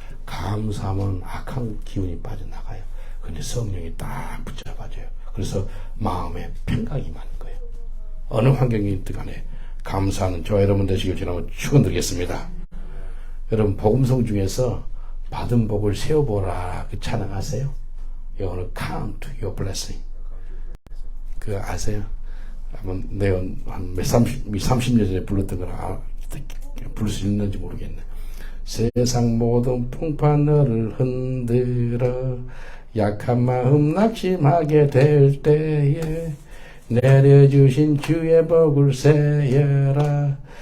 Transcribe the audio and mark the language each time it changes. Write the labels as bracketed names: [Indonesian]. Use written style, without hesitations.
[Korean] 감사하면 악한 기운이 빠져나가요. 근데 성령이 딱 붙잡아줘요. 그래서 마음에 평강이 많은 거예요. 어느 환경이 있든 간에 감사하는 저와 여러분 되시길 저는 축원드리겠습니다. 여러분 복음성 중에서 받은 복을 세어보라 그 찬양 아세요? 영어로 [English] count your blessing. [Korean] 그 아세요? 한번 내가 한 30년 전에 불렀던 걸 부를 수 있는지 모르겠네. 세상 모든 풍파너를 흔들어 약한 마음 낙심하게 될 때에 내려주신 주의 복을 세여라.